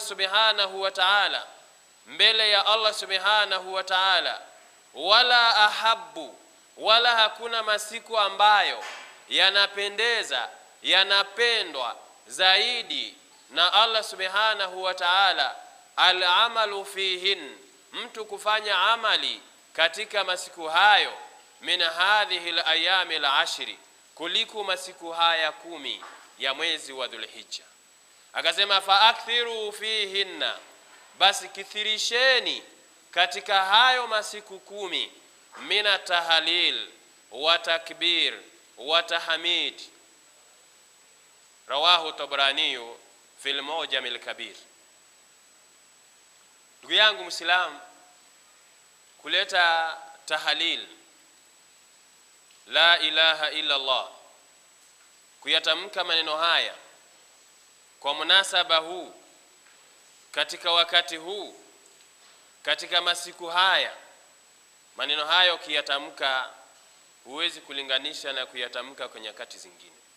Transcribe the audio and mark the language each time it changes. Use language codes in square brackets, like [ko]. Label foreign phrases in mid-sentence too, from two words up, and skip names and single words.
[ar] سبحانه وتعالى, [sw] mbele ya [ar] الله سبحانه وتعالى, ولا أحب, [sw] wala hakuna masiku ambayo yanapendeza, yanapendwa zaidi na [ar] الله سبحانه وتعالى، العمل فيهن, [sw] mtu kufanya amali katika masiku hayo, [ar] من هذه الأيام العشر, [sw] kuliko masiku haya 10 ya mwezi wa Dhulhijja. Akasema [ar] فأكثروا فيهن, [sw] basi kithirisheni katika hayo masiku 10, [ar] من التهليل والتكبير والتحميد. رواه الطبراني في المعجم الكبير. [sw] Ndugu yangu Muislamu, kuleta tahlil [ar] لا إله إلا الله, [sw] kuyatamka maneno haya kwa munasaba huu, katika wakati huu, katika masiku haya, maneno hayo kiyatamka huwezi kulinganisha na kuyatamka kwenye nyakati zingine.